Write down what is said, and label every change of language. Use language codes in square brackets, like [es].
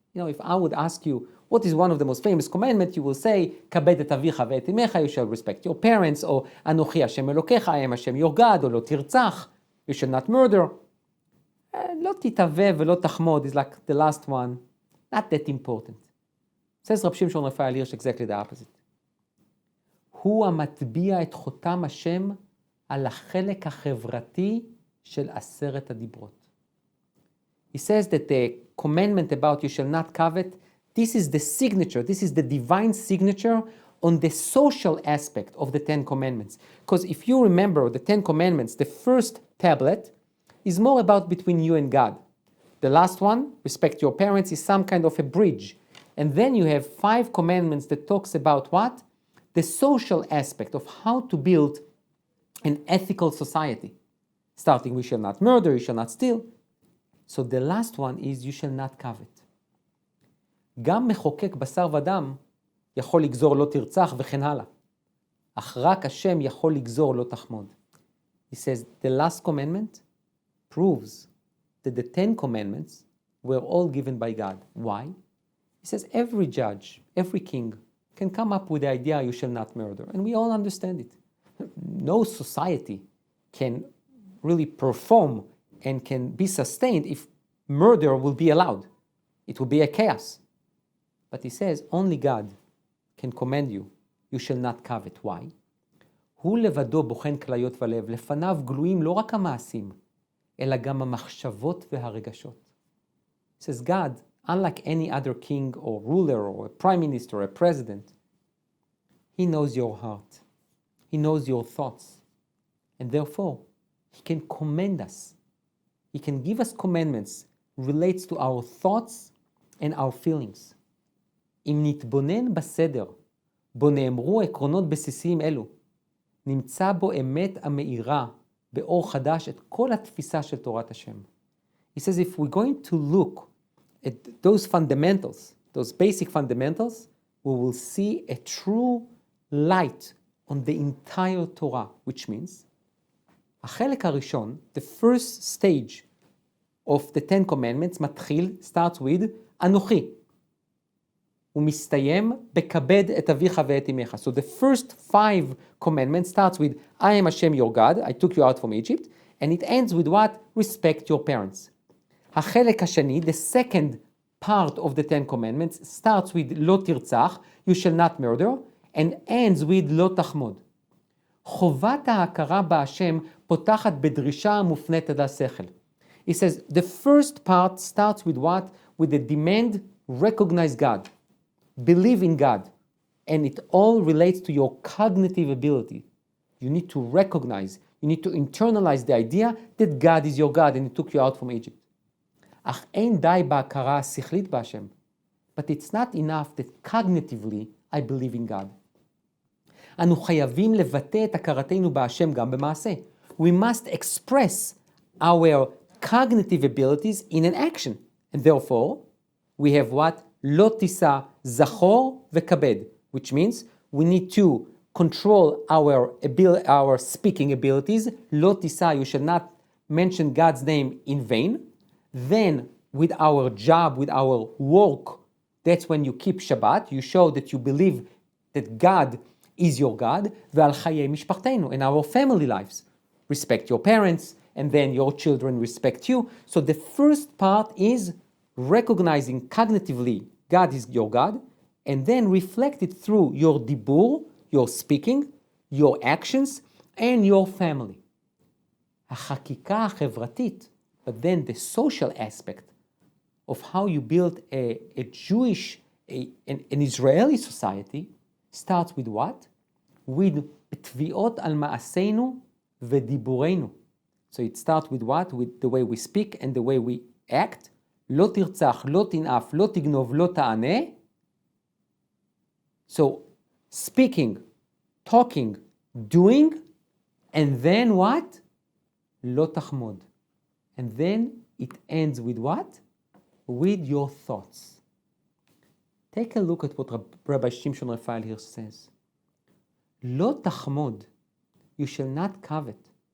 [en] If I would ask you, what is one of the most famous commandments, you will say, [he] כבד את אביך ואת אמך, [en] you shall respect your parents, or [he] אנוכי השם אלוקיך, [en] I am Hashem your God, or [he] לא תרצח, [en] you shall not murder. [he] לא תתאווה ולא תחמוד [en] is like the last one, not that important. Says Rab Shimshon Raphael Hirsch exactly the opposite. [he] הוא המטביע את חותם השם על החלק החברתי של 10 הדיברות. [en] He says that the commandment about you shall not covet, this is the signature, this is the divine signature on the social aspect of the 10 commandments. Because if you remember the 10 commandments, the first tablet is more about between you and God. The last one, respect your parents, is some kind of a bridge. And then you have 5 commandments that talks about what? The social aspect of how to build an ethical society. Starting, we shall not murder, you shall not steal. So the last one is, you shall not covet. [he] גם מחוקק בשר ודם יכול לגזור לא תרצח וכן הלאה. אך רק השם יכול לגזור לא תחמוד. [en] He says, the last commandment proves that the 10 commandments were all given by God. Why? He says every judge, every king can come up with the idea you shall not murder. And we all understand it. No society can really perform and can be sustained if murder will be allowed. It will be a chaos. But he says only God can command you, you shall not covet. Why? [he] הוא לבדו בוחן כליות ולב, לפניו גלויים לא רק המעשים, אלא גם המחשבות והרגשות. [en] He says God, unlike any other king or ruler or a prime minister or a president, he knows your heart. He knows your thoughts. And therefore, he can command us. He can give us commandments relates to our thoughts and our feelings. [he] אם נתבונן בסדר, בו נאמרו עקרונות בסיסיים אלו, נמצא בו אמת המאירה באור חדש את כל התפיסה של תורת השם. [en] He says if we're going to look at those fundamentals, those basic fundamentals, we will see a true light on the entire Torah, which means, [he] החלק הראשון, [en] the first stage of the 10 commandments, [he] מתחיל, [en] starts with, [he] אנוכי. הוא מסתיים בכבד את אביך ואת אמך. [en] So the first 5 commandments starts with, I am Hashem your God, I took you out from Egypt, and it ends with what? Respect your parents. [he] החלק השני, [en] the second part of the 10 commandments, starts with [he] לא תרצח, [en] you shall not murder, and ends with [he] לא תחמוד. חובת ההכרה בהשם פותחת בדרישה המופנית עד השכל. [en] He says, the first part starts with what? With the demand, recognize God. Believe in God. And it all relates to your cognitive ability. You need to recognize, you need to internalize the idea that God is your God and he took you out from Egypt. [he] אך אין די בהכרה השכלית בהשם. [en] But it's not enough that cognitively I believe in God. [he] אנו חייבים לבטא את הכרתנו בהשם גם במעשה. [en] We must express our cognitive abilities in an action. And therefore, we have what? [he] לא תישא זכור וכבד, [en] which means we need to control our speaking abilities. [he] לא תישא, [en] you should not mention God's name in vain. Then, with our job, with our work, that's when you keep Shabbat. You show that you believe that God is your God. [he] ועל חיי משפחתנו, [en] and our family lives. Respect your parents, and then your children respect you. So the first part is recognizing cognitively God is your God, and then reflect it through your dibur, your speaking, your actions, and your family. [he] החקיקה החברתית, [en] but then the social aspect of how you build a Jewish, an Israeli society starts with what? With [he] תביעות על מעשינו ודיבורנו. [en] So it starts with what? With the way we speak and the way we act. [he] לא תרצח, לא תנאף, לא תגנוב, לא תענה. [en] So speaking, talking, doing, and then what? [he] לא תחמוד. [en] And then it ends with what? With your thoughts. Take a look at what Rabbi Shimshon Raphael here says. [he] לא תחמוד, [en] you shall not covet.